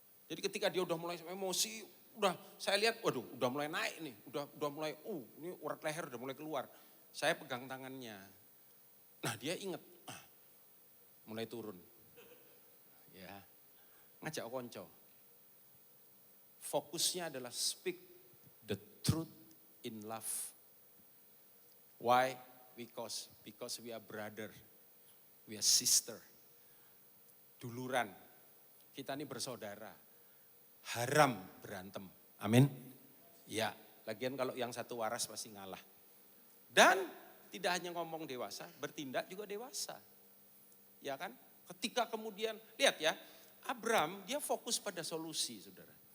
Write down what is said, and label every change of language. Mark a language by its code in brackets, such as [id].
[id] Jadi ketika dia udah mulai emosi, udah saya lihat, waduh, udah mulai naik nih, udah mulai, ini urat leher udah mulai keluar. Saya pegang tangannya. Nah dia inget, mulai turun. Ya, ngajak konco. Fokusnya adalah [en] speak the truth in love. Why? Because we are brother, we are sister. [id] Duluran, kita ini bersaudara. Haram berantem, amin. Ya, lagian kalau yang satu waras pasti ngalah. Dan tidak hanya ngomong dewasa, bertindak juga dewasa. Ya kan? Ketika kemudian, lihat ya, Abram dia fokus pada solusi, saudara.